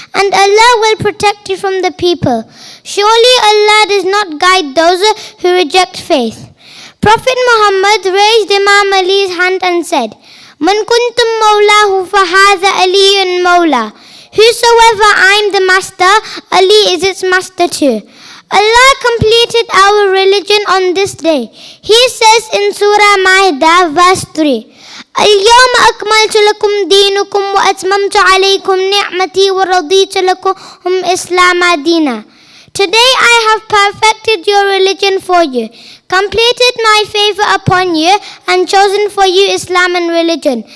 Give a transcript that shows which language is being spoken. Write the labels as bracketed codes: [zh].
[en] And Allah will protect you from the people. Surely Allah does not guide those who reject faith. Prophet Muhammad raised Imam Ali's hand and said, [ar] Man kuntum mawlahu fahadha aliyun mawla. [en] Whosoever I am the master, Ali is its master too. Allah completed our religion on this day. He says in Surah Ma'idah, verse 3, [ar] اليوم أكملت لكم دينكم وأتممت عليكم نعمتي ورضيت لكم إسلام دينا. [en] Today I have perfected your religion for you, completed my favor upon you, and chosen for you Islam and religion.